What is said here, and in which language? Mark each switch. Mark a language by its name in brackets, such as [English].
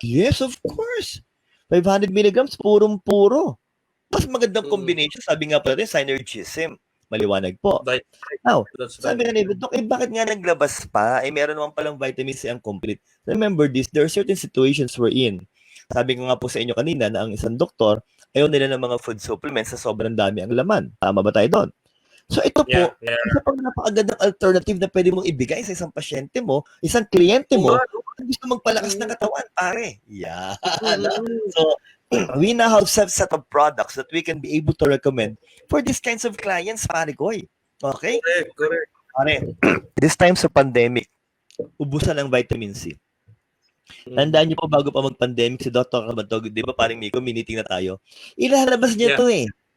[English] Yes, of course. 500 milligrams, purong-puro. [Filipino] Mas magandang combination, sabi nga pala rin, synergism. Maliwanag po. Now, sabi nga ni Doc, bakit nga naglabas pa? Meron naman palang vitamin C ang complete. [English] Remember this, there are certain situations we're in. [Filipino] Sabi ko nga po sa inyo kanina na ang isang doktor, ayaw nila ng mga food supplements sa sobrang dami ang laman. Tama ba tayo doon? So ito po, isa pang napakagandang alternative na pwede mong ibigay sa isang pasyente mo, isang kliyente mo, na gusto magpalakas ng katawan, pare. [English] Yeah. So, we now have a set of products that we can be able to recommend for these kinds of clients, pare koy. Okay? Correct. [Filipino] Pare, [English] this time [Filipino] sa pandemic, ubusan ng vitamin C. Tandaan niyo po, bago pa mag-pandemic, si Dr. Kabantog, di ba parang Miko, miniting na tayo, ilalabas niya to eh.